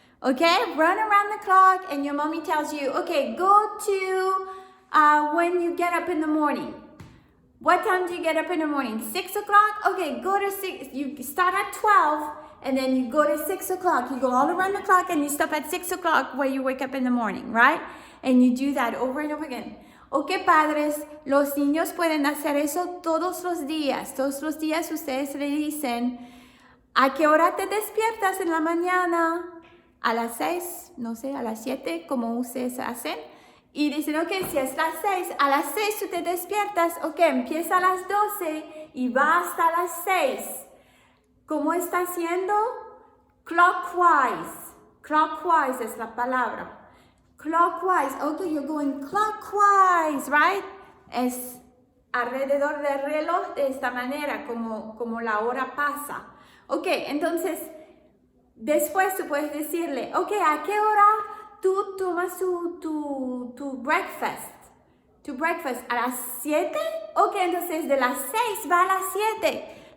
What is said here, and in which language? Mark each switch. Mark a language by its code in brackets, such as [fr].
[en] Okay, run around the clock and your mommy tells you, okay, go to when you get up in the morning. What time do you get up in the morning? 6 o'clock? Okay, go to 6. You start at 12 and then you go to 6 o'clock. You go all around the clock and you stop at 6 o'clock where you wake up in the morning, right? And you do that over and over again. [es] Ok, padres, los niños pueden hacer eso todos los días. Todos los días ustedes le dicen, ¿a qué hora te despiertas en la mañana? A las 6, no sé, a las 7, como ustedes hacen. Y dicen, ok, si es las 6, a las 6 tú te despiertas, ok, empieza a las 12 y va hasta las 6. ¿Cómo está haciendo? Clockwise. Clockwise es la palabra. Clockwise. [en] Okay, you're going clockwise, right? [es] Es alrededor del reloj de esta manera, como la hora pasa. Ok, entonces, después tú puedes decirle, ok, ¿a qué hora tú tomas tu breakfast? Tu breakfast, ¿a las 7? Ok, entonces de las 6 va a las 7.